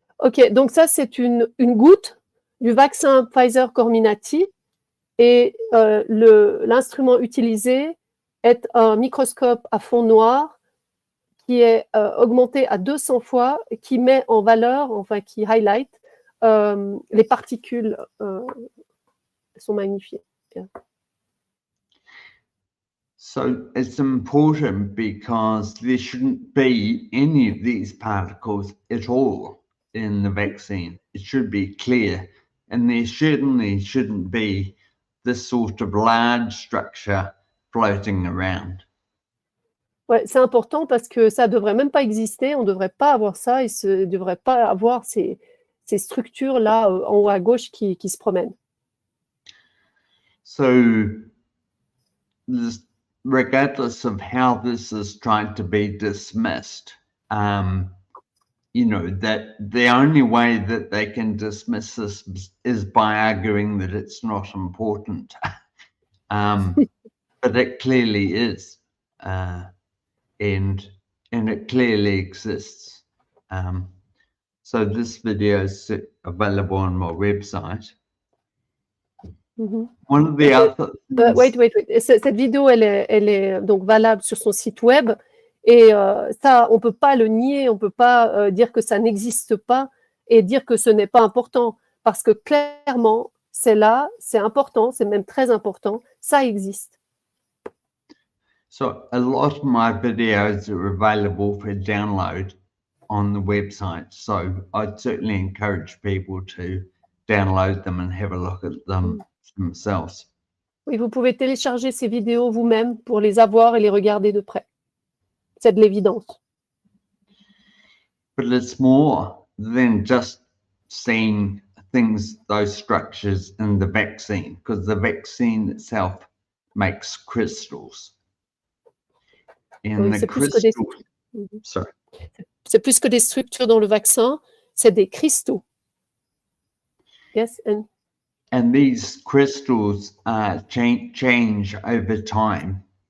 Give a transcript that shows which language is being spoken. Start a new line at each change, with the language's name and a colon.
French: Ok, donc ça c'est une goutte du vaccin Pfizer Comirnaty et l'instrument utilisé est un microscope à fond noir qui est augmenté à 200 fois, qui met en valeur, enfin qui highlight les particules sont magnifiées.
English: Yeah. So it's important because there shouldn't be any of these particles at all in the vaccine. It should be clear, and there certainly shouldn't be this sort of large structure floating around.
French: Ouais, c'est important parce que ça devrait même pas exister, on devrait pas avoir ça, et ne devrait pas avoir ces structures là en haut à gauche qui se promènent.
English: So regardless of how this is trying to be dismissed, you know, that the only way that they can dismiss this is by arguing that it's not important. But it clearly is, and it clearly exists. So this video is available on my website. One of the other wait.
French: Cette vidéo, elle est donc valable sur son site web, et ça, on peut pas le nier, on peut pas dire que ça n'existe pas et dire que ce n'est pas important, parce que clairement, c'est là, c'est important, c'est même très important, ça existe.
English: So a lot of my videos are available for download on the website, so I'd certainly encourage people to download them and have a look at them themselves.
French: Oui, vous pouvez télécharger ces vidéos vous-même pour les avoir et les regarder de près. C'est de l'évidence.
English: But it's more than just seeing those structures in the vaccine, because the vaccine itself makes crystals. And
French: oui,
English: the crystals, sorry.
French: C'est plus que des structures dans le vaccin, c'est des cristaux.
English: Yes, and these crystals change over time.